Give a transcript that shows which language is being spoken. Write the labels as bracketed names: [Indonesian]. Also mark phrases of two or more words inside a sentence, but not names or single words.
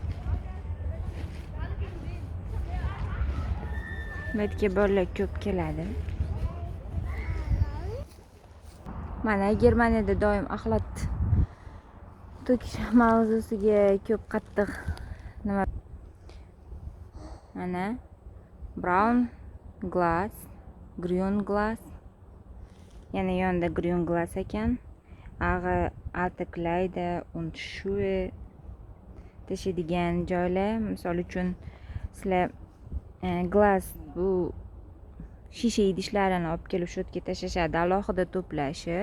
[Uzbek] Bu yerga bolalar ko'p keladi. Mana Germaniyada doim axlat to'kish mavzusiga ko'p qattiq nima. [English] Mana brown glass, green glass. [Uzbek] Yana yonda green glass ekan. [German] Alte Kleider und Schuhe [Uzbek] tashiydigan joylar. Misol uchun sizlar glass bu shisha idishlarini olib kelib shu yerga tashashadi, alohida to'plashib.